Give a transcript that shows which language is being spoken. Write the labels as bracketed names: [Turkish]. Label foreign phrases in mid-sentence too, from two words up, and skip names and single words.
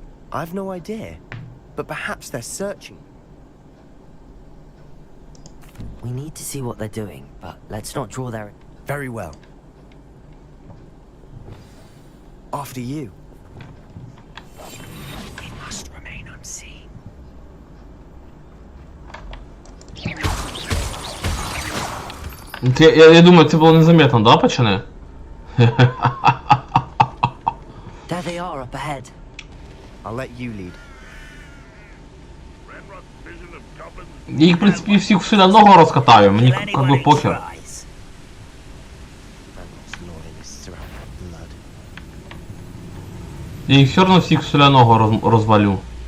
[English] I've no idea, but perhaps they're searching. We need to see what they're doing, but let's not draw their... Very well. After you. It must remain unseen. [Ukrainian] Я думаю, це було [Russian] незаметно, да, пацани? [English] There they are up ahead. I'll let you lead. [Ukrainian] Я їх, в принципі, всіх все одного розкатаю, мені [Russian] как би [Ukrainian] похер. Я їх все одно всіх соляного розвалю.